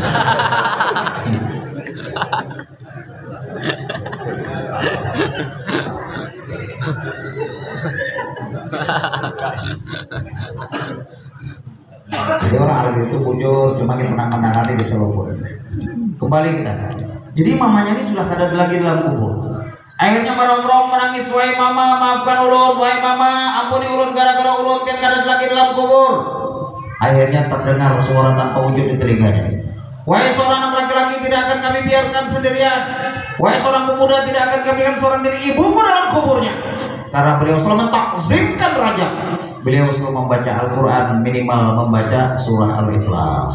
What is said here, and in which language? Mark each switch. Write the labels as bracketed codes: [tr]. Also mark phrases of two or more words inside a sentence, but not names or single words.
[id] Jadi orang Arab itu bujur, cuma kita menang-menang bisa luput. Kembali kita. Jadi mamanya ini sudah ada lagi dalam kubur. Akhirnya merong-rong menangis, wahai mama, maafkan ulun, wahai mama, ampuni ulun gara-gara ulun [bjn] kan kada lagi [id] dalam kubur. Akhirnya terdengar suara tanpa wujud di telinganya. Wahai seorang anak laki-laki, tidak akan kami biarkan sendirian. Wahai seorang pemuda, tidak akan kami biarkan seorang diri ibumu dalam kuburnya. Karena beliau selalu mentakzimkan raja. Beliau selalu membaca Al-Quran, minimal membaca surah Al-Ikhlas.